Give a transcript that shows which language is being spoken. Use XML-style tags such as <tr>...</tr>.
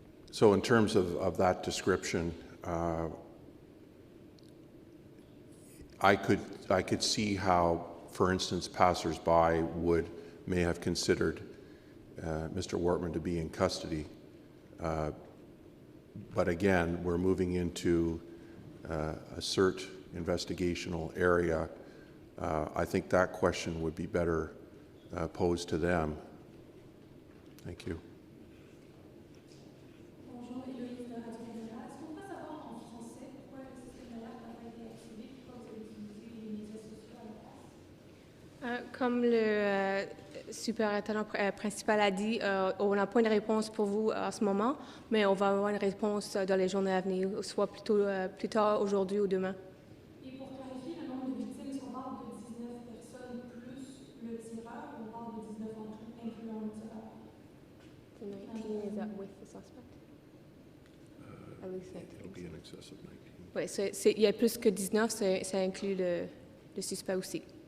<en>So in terms of that description, I could see how, for instance, passers-by may have considered Mr. Wortman to be in custody. But again, we're moving into a CERT investigational area. I think that question would be better posed to them. Thank you.</en> <fr>Bonjour, Héloïse de Radio-Canada. Est-ce qu'on peut savoir en français pourquoi le système d'alerte n'a pas été activé, pourquoi vous avez utilisé les médias sociaux à la place? Comme le superintendant principal a dit, on n'a pas une réponse pour vous en ce moment, mais on va avoir une réponse dans les journées à venir, soit plutôt plus tard aujourd'hui ou demain. Et pour clarifier le nombre de victimes, est-ce qu'on parle de 19 personnes plus le tireur ou on parle de 19 en tout, incluant le tireur?</fr> <en>The 19 is that with the suspect? At least 19. It'll be in excess of 19.</en> <fr>Oui, il y a plus que 19, ça inclut le suspect aussi.</fr>